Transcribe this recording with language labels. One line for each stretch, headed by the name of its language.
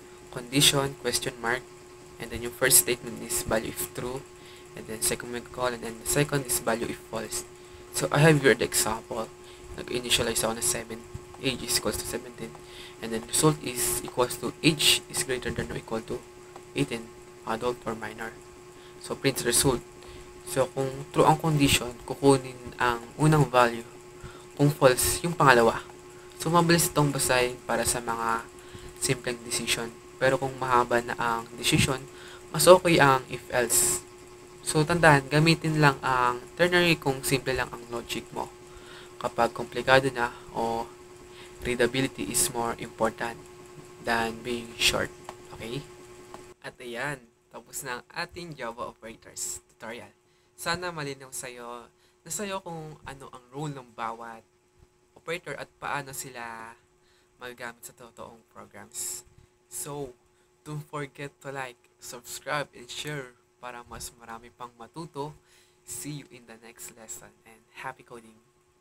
English: Condition, question mark, and then yung first statement is value if true, and then second colon, and then the second is value if false. So, I have here the example.
Filipino: Nag-initialize ako na
English: 7, age is equals to 17, and then result is equals to age is greater than or equal to 18, adult or minor. So, print result.
Filipino: So, kung true ang condition, kukunin ang unang value. Kung false, yung pangalawa. So, mabilis itong basahin para sa mga simpleng decision. Pero kung mahaba na ang decision, mas okay ang if-else. So, tandaan, gamitin lang ang ternary kung simple lang ang logic mo. Kapag komplikado na o
English: readability is more important than being short.
Filipino: Okay? At ayan, tapos na ang ating Java operators tutorial. Sana malinaw sa'yo kung ano ang role ng bawat operator at paano sila magagamit sa totoong programs.
English: So, don't forget to like, subscribe, and share
Filipino: para mas marami pang matuto.
English: See you in the next lesson and happy coding!